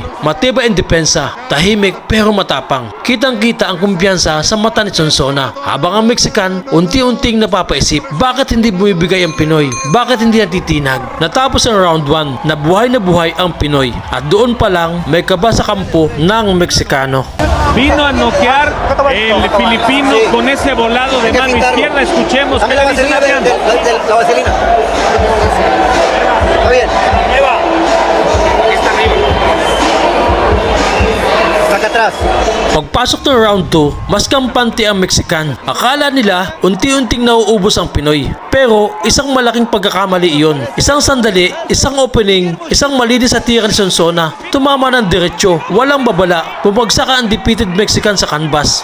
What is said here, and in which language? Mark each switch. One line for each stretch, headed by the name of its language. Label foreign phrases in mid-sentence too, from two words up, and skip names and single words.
Filipino: Matibay ang depensa. Tahimik pero matapang. Kitang-kita ang kumpiyansa sa mata ni Sonsona. Habang ang Mexican unti-unting napapaisip, bakit hindi bumibigay ang Pinoy? Bakit hindi natitinag? Natapos ang round 1, na buhay ang Pinoy. At doon pa lang may kaba sa kampo ng Meksikano.
Spanish: vino a noquear el filipino con ese volado de mano izquierda. Escuchemos qué le dice Adrián. La vaselina. Está bien. Aquí está arriba. Saca atrás.
Filipino: Pagpasok ng round 2, mas kampante ang Mexican. Akala nila unti-unting nauubos ang Pinoy. Pero isang malaking pagkakamali iyon. Isang sandali, isang opening, isang malinis sa tira ni Sonsona. Tumama ng diretsyo, walang babala. Bumagsak ang
English: undefeated Mexican
Filipino: sa canvas.